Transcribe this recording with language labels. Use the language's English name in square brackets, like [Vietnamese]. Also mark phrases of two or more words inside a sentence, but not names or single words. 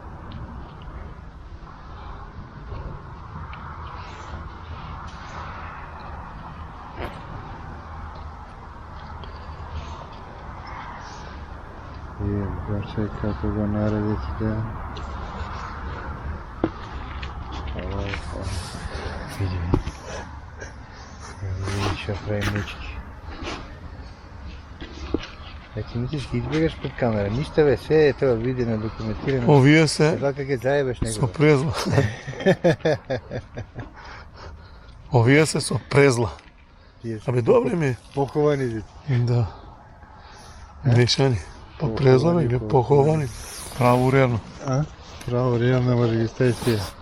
[Macedonian] Бачај како го наредите. Види. Види што прави мечки. Значи не си избегаш пред камера. [Bulgarian] Нищо бе, все е това видено, документирано. [Macedonian] Овие се [Bulgarian] Това как е заебеш [Macedonian] со него. презла. Овие се со презла. Тие се Абе, добре ми е. поховани. Да. Мешани. Па презла бе, поховани. Право рерно. А? Право, реално може ги ставиш тия.